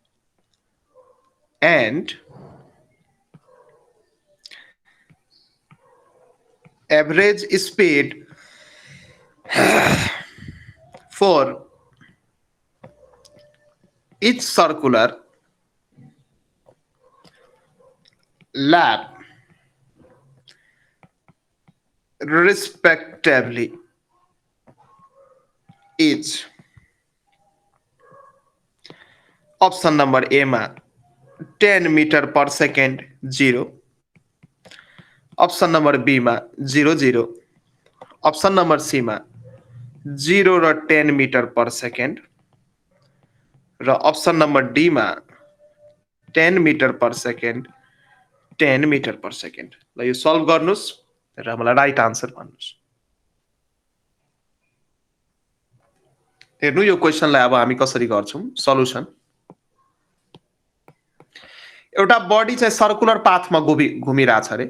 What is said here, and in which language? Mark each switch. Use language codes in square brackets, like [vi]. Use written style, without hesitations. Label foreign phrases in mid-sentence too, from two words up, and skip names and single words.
[en] and average speed for each circular lap respectively is. option number A में 10 meter per second 0, option number B में 0 option number C में 0 र 10 meter per second र option number D में 10 meter per second 10 meter per second. [ne] ल यो सल्भ गर्नुस् र मलाई [en] right answer [ne] भन्नुस्। हेर्नु यो क्वेशनलाई अब हामी कसरी गर्छौं सल्युसन। एउटा बडी चाहिँ [en] circular pathमा [ne] घुमिरहेछ रे।